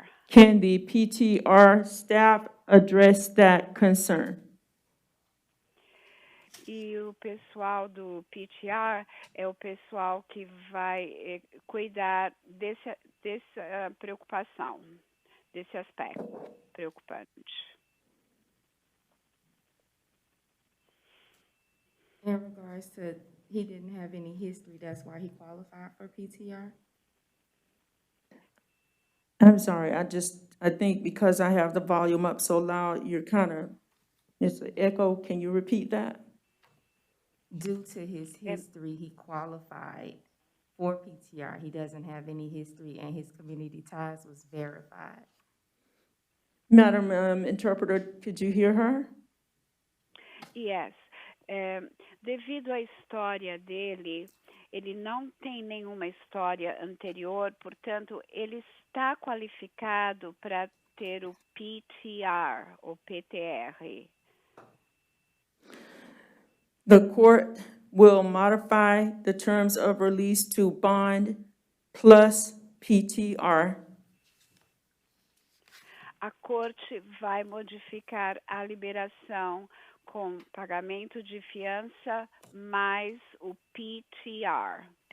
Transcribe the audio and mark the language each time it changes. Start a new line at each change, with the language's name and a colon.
English: Can the PTR staff address that concern?
Portuguese: E o pessoal do PTR é o pessoal que vai cuidar dessa preocupação, desse aspecto preocupante.
English: In regards to, he didn't have any history, that's why he qualified for PTR? I'm sorry, I think because I have the volume up so loud, you're it's an echo. Can you repeat that? Due to his history, he qualified for PTR. He doesn't have any history and his community ties was verified. Madam Interpreter, could you hear her? Yes.
Portuguese: Devido à história dele, ele não tem nenhuma história anterior, portanto, ele está qualificado para ter o PTR, ou PTR.
English: The court will modify the terms of release to bond plus PTR.
Portuguese: A corte vai modificar a liberação com pagamento de fiança mais o PTR.